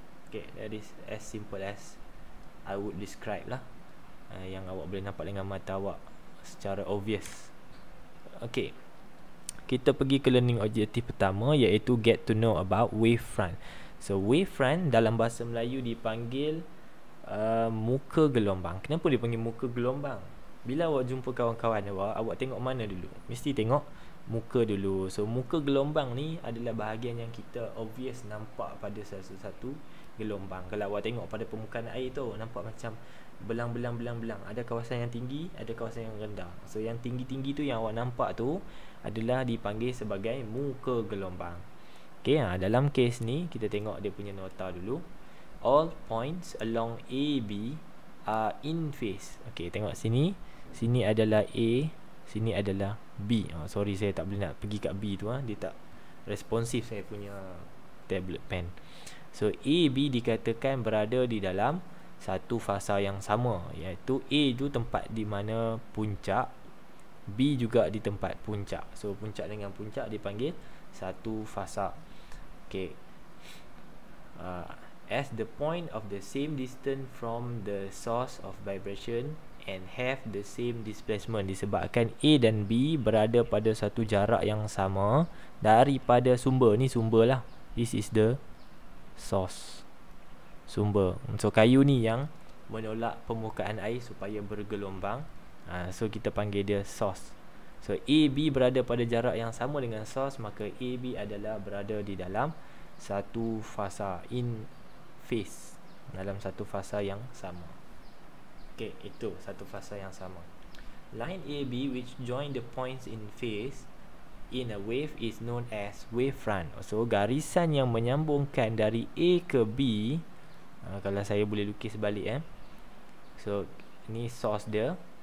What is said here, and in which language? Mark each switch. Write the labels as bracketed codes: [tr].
[en] Okay, that is as simple as I would describe lah. [ms] Yang awak boleh nampak dengan mata awak secara obvious. [en] Okay, [ms] kita pergi ke [en] learning objective [ms] pertama, iaitu [en] get to know about wavefront. [ms] So wavefront dalam bahasa Melayu dipanggil muka gelombang. Kenapa dia panggil muka gelombang? Bila awak jumpa kawan-kawan awak tengok mana dulu? Mesti tengok muka dulu. So muka gelombang ni adalah bahagian yang kita obvious nampak pada satu gelombang. Kalau awak tengok pada permukaan air tu, nampak macam belang-belang. Ada kawasan yang tinggi, ada kawasan yang rendah. So yang tinggi-tinggi tu yang awak nampak tu adalah dipanggil sebagai muka gelombang. Okay, dalam kes ni kita tengok dia punya nota dulu. [en] All points along AB are in phase. [ms] Okay, tengok sini. Sini adalah A, sini adalah B. Sorry, saya tak boleh nak pergi kat B tu. Dia tak responsif saya punya tablet pen. So AB dikatakan berada di dalam satu fasa yang sama, iaitu A tu tempat di mana puncak, B juga di tempat puncak. So puncak dengan puncak dipanggil satu fasa. Okay, [en] as the point of the same distance from the source of vibration and have the same displacement. [ms] Disebabkan A dan B berada pada satu jarak yang sama daripada sumber. Ni sumber lah. [en] This is the source, sumber. [ms] So kayu ni yang menolak permukaan air supaya bergelombang. So kita panggil dia source. So AB berada pada jarak yang sama dengan source, maka AB adalah berada di dalam satu fasa, in phase, dalam satu fasa yang sama. Okay, itu satu fasa yang sama. [en] Line AB which join the points in phase in a wave is known as wavefront. [ms] So garisan yang menyambungkan dari A ke B, kalau saya boleh lukis balik So ni source dia.